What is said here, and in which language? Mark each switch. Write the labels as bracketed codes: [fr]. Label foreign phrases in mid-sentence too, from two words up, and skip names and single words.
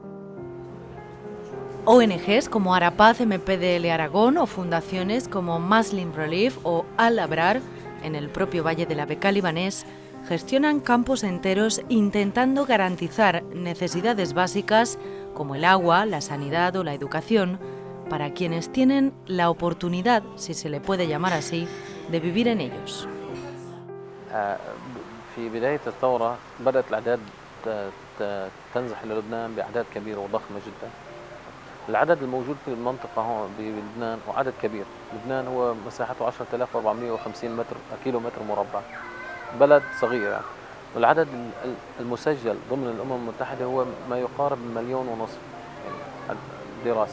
[es] ONGs como Arapaz MPDL Aragón o fundaciones como Muslim Relief o Al-Abrar, en el propio Valle de la Bekaa libanés, gestionan campos enteros intentando garantizar necesidades básicas como el agua, la sanidad o la educación, para quienes tienen la oportunidad, si se le puede llamar así, de vivir en ellos. [ar] في بداية الثورة بدأت الأعداد تنزح إلى لبنان بأعداد كبيرة وضخمة جدا. العدد الموجود في المنطقة هون بلبنان هو عدد كبير. لبنان هو مساحته 10,450 كيلو متر مربع، بلد صغير، والعدد المسجل ضمن الأمم المتحدة هو ما يقارب 1.5 مليون دراسة.